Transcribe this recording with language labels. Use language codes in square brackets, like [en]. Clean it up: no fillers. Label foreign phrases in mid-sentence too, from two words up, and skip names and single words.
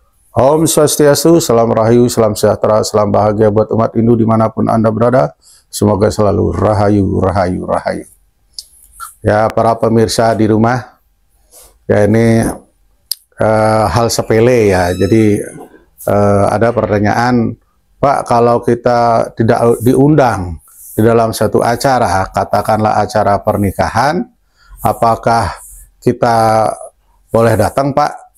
[sa] Om Swastiastu, [id] salam rahayu, salam sejahtera, salam bahagia buat umat Hindu dimanapun Anda berada. Semoga selalu rahayu, rahayu, rahayu. Ya, para pemirsa di rumah, ya ini hal sepele ya. Jadi ada pertanyaan, Pak, kalau kita tidak diundang di dalam satu acara, katakanlah acara pernikahan, apakah kita boleh datang, Pak?